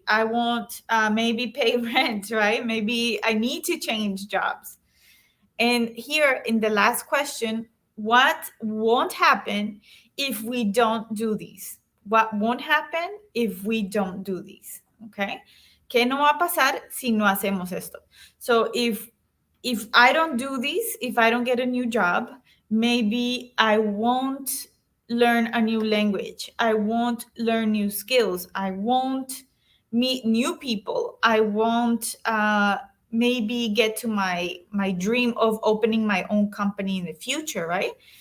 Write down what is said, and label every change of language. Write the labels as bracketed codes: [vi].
[en] I won't maybe pay rent, right? Maybe I need to change jobs. And here in the last question, what won't happen if we don't do these? What won't happen if we don't do these? Okay? [es] ¿Qué no va a pasar si no hacemos esto? [en] So if I don't do this, if I don't get a new job, maybe I won't learn a new language. I won't learn new skills. I won't meet new people. I won't maybe get to my dream of opening my own company in the future, right?